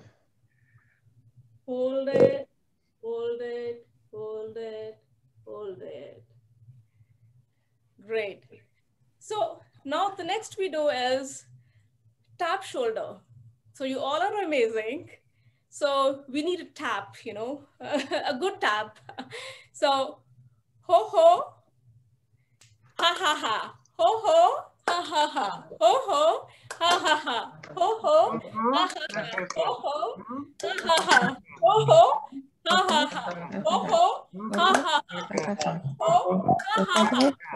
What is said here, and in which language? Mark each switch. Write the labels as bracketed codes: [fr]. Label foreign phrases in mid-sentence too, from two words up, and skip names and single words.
[en] Hold it, hold it, hold it, hold it. Great. So now the next we do is tap shoulder. So you all are amazing. So we need a tap, you know, a good tap. So ho ho, ha ha ha, ho ho, ha ha ha, ho ho, ha ha ha, ho ho, ha ha ha, ho ho, ha ha ha, ho ho, ha ha ha, ho ho, ha ha ha, ho, ha ha ha,